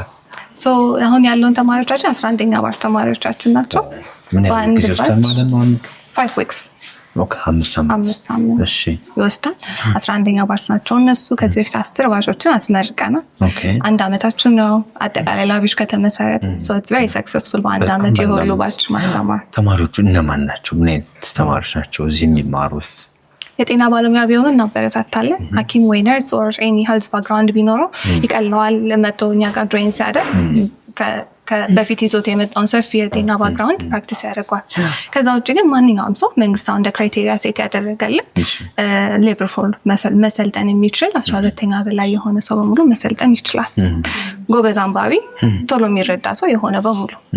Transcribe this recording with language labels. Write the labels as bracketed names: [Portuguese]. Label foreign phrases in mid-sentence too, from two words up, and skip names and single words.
[Amharic] አሁን ያለውን ተማሪዎቻችን 11ኛ ባች ተማሪዎቻችን ናቸው ምን ያህል ጊዜ ወስደን ማለት ነው [English] 5 weeks [Amharic] አምስት ሳምንት እሺ ይወስዳል 11ኛ ባች ናቸው እነሱ ከዚህ በፊት 10 ባቾችን አስመርቀናል አንድ አመታችን ነው አጠቃላይ ላቢሽ ከተመሰረተ [English] so it's very successful [Amharic] በአንድ አመት የሁሉ ባች ማስተማር ተማሪዎቹ እነማን ናቸው ምን አይነት ተማሪዎች ናቸው እዚህ የሚማሩት የጤና ባለሙያ ቢሆኑ እናበረታታለን ሐኪም ወይ ነርስ [English] or any health background [Amharic] ቢኖረው ይቀልነዋል መጥቶ እኛ ጋር join ሲያደርግ በፊት ይዞት የመጣውን ሰፊ የጤና ባክግራውንድ ፕራክቲስ ያደርጓል ከዛ ውጭ ግን ማንኛውም ሰው መንግስት እንደ ክራይቴሪያ ሴት ያደረገልን ሌቨል 4 መሰልጠን የሚችል 12ኛ በላይ የሆነ ሰው በሙሉ መሰልጠን ይችላል ጎበዝ አንባቢ ቶሎ የሚረዳ ሰው የሆነ በሙሉ